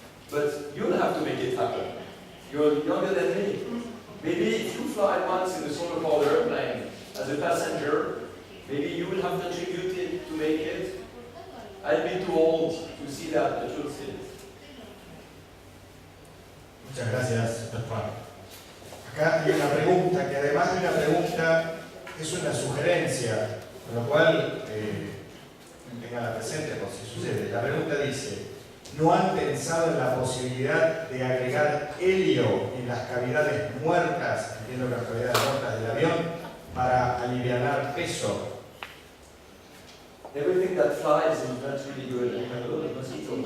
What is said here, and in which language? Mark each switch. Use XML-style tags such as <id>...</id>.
<en>But you'll have to make it happen. You're younger than me. Maybe if you fly once in a solar-powered airplane as a passenger, maybe you will have contributed to make it. I'll be too old to see that, but you'll see it.</en> <es>Muchas gracias, Bertrand. Acá hay una pregunta que además de una pregunta es una sugerencia, con lo cual tenganla presente por si sucede. La pregunta dice: ¿no han pensado en la posibilidad de agregar helio en las cavidades muertas, entiendo las cavidades muertas del avión, para alivianar peso?</es> <en>Everything that flies is not really good. I have a lot of mosquitoes.</en>